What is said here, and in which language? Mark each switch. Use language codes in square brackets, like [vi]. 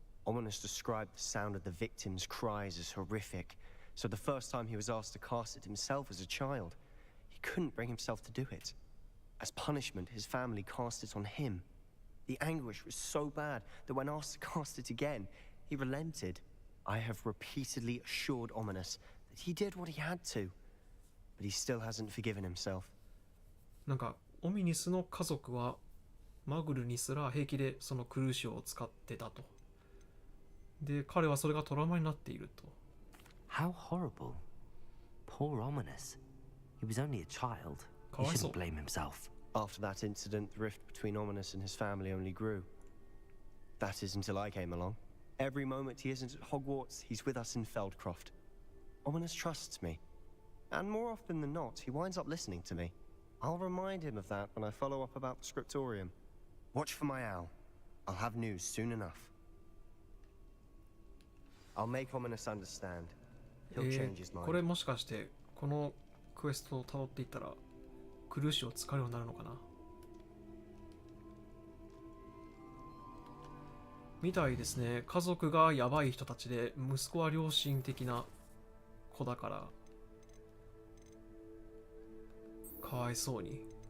[en] Ominous described the sound of the victim's cries as horrific, so the first time he was asked to cast it himself as a child, he couldn't bring himself to do it. As punishment, his family cast it on him. The anguish was so bad that when asked to cast it again, he relented. I have repeatedly assured Ominous that he did what he had to, but he still hasn't forgiven himself. [ja] なんかオミニスの家族はマグルにすら平気でそのクルーシオを使ってたと。で、彼はそれがトラウマになっていると。 [en] How horrible. Poor Ominous. He was only a child. He [ja] かわいそう。 [en] shouldn't blame himself. After that incident, the rift between Ominous and his family only grew. That is until I came along. Every moment he isn't at Hogwarts, he's with us in Feldcroft. Ominous trusts me. And more often than not, he winds up listening to me. I'll remind him of that when I follow up about the scriptorium. Watch for my owl. I'll have news soon enough. I'll make Ominous understand. He'll change his mind. [ja] これもしかしてこのクエストを辿っていったらクルーシオを使うようになるのかなみたいですね。家族がやばい人たちで息子は良心的な子だからかわいそうに。